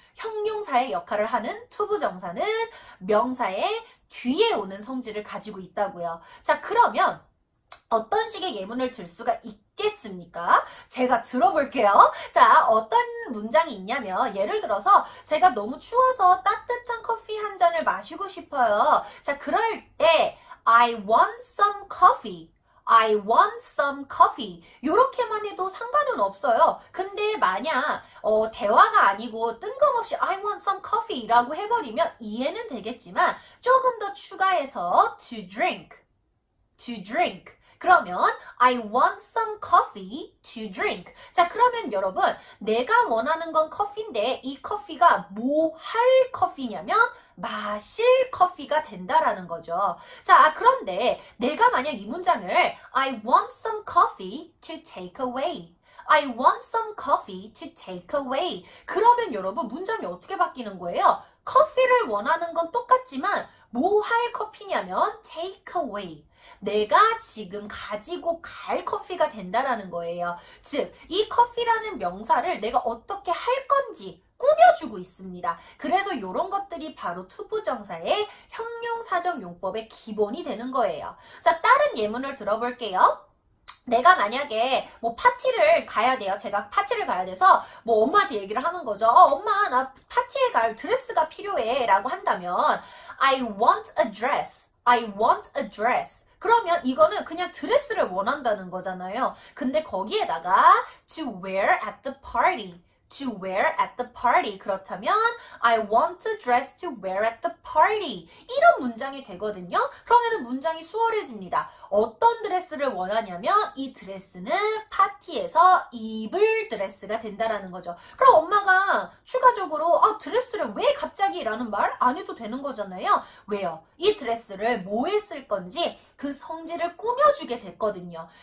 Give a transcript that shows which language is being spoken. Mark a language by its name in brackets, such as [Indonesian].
[Korean] 형용사의 역할을 하는 투부정사는 명사의 뒤에 오는 성질을 가지고 있다고요. 자, 그러면 어떤 식의 예문을 들 수가 있겠습니까? 제가 들어볼게요. 자, 어떤 문장이 있냐면 예를 들어서 제가 너무 추워서 따뜻한 커피 한 잔을 마시고 싶어요. 자, 그럴 때 [English] I want some coffee. I want some coffee. [Korean] 이렇게만 해도 상관은 없어요. 근데 만약 대화가 아니고 뜬금없이 [English] I want some coffee [Korean] 라고 해버리면 이해는 되겠지만 조금 더 추가해서 [English] to drink. To drink. [Korean] 그러면 [English] I want some coffee to drink. [Korean] 자, 그러면 여러분 내가 원하는 건 커피인데 이 커피가 뭐 할 커피냐면 마실 커피가 된다라는 거죠. 자, 그런데 내가 만약 이 문장을 [English] I want some coffee to take away. I want some coffee to take away. [Korean] 그러면 여러분 문장이 어떻게 바뀌는 거예요? 커피를 원하는 건 똑같지만 뭐 할 커피냐면 [English] take away. [Korean] 내가 지금 가지고 갈 커피가 된다라는 거예요. 즉, 이 커피라는 명사를 내가 어떻게 할 건지 꾸며주고 있습니다. 그래서 이런 것들이 바로 투부정사의 형용사적 용법의 기본이 되는 거예요. 자, 다른 예문을 들어볼게요. 내가 만약에 뭐 파티를 가야 돼요. 제가 파티를 가야 돼서 뭐 엄마한테 얘기를 하는 거죠. 엄마 나 파티에 갈 드레스가 필요해 라고 한다면 [English] I want a dress. I want a dress. [Korean] 그러면 이거는 그냥 드레스를 원한다는 거잖아요. 근데 거기에다가 [English] to wear at the party. to wear at the party. [Korean] 그렇다면 [English] I want a dress to wear at the party. [Korean] 이런 문장이 되거든요. 그러면 문장이 수월해집니다. 어떤 드레스를 원하냐면 이 드레스는 파티에서 입을 드레스가 된다라는 거죠. 그럼 엄마가 추가적으로 드레스를 왜 갑자기 라는 말 안 해도 되는 거잖아요. 왜요? 이 드레스를 뭐에 쓸 건지 그 성질을 꾸며주게 됐거든요.